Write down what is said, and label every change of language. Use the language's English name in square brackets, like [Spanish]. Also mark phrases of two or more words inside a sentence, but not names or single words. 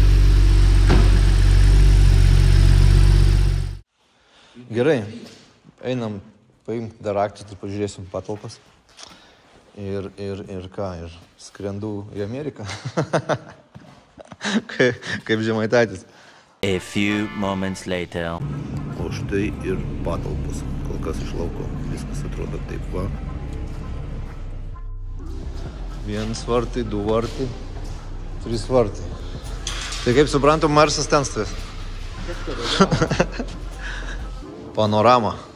[Lithuanian] Gerai, einam paimti dar raktus ir pažiūrėsim patalpas. Ir ką, ir skrendu į Ameriką. Kaip Žemaitaitis. [English] A few moments later. [Lithuanian] O štai ir patalpos. Kol kas iš lauko viskas atrodo taip va. 1 vartai, 2 vartai, 3 vartai. Tai kaip suprantu, Marsas ten stovės. Panorama.